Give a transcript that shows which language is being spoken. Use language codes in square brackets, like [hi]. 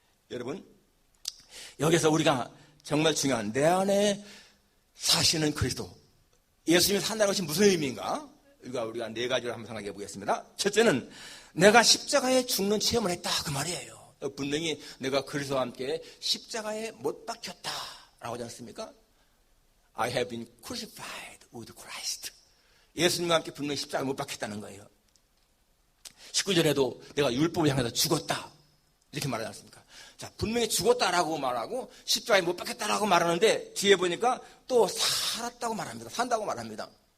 [ko] 여러분, 여기서 우리가 정말 중요한, 내 안에 사시는 그리스도, 예수님이 산다는 것이 무슨 의미인가? 우리가 네 가지를 한번 생각해 보겠습니다. 첫째는 내가 십자가에 죽는 체험을 했다, 그 말이에요. 분명히 내가 그리스도와 함께 십자가에 못 박혔다라고 하지 않습니까? [en] I have been crucified with Christ. [ko] 예수님과 함께 분명히 십자가에 못 박혔다는 거예요. 19절에도 내가 율법을 향해서 죽었다, 이렇게 말하지 않습니까? 자, 분명히 죽었다라고 말하고 십자가에 못 박혔다라고 말하는데 뒤에 보니까 또 살았다고 말합니다. 산다고 말합니다.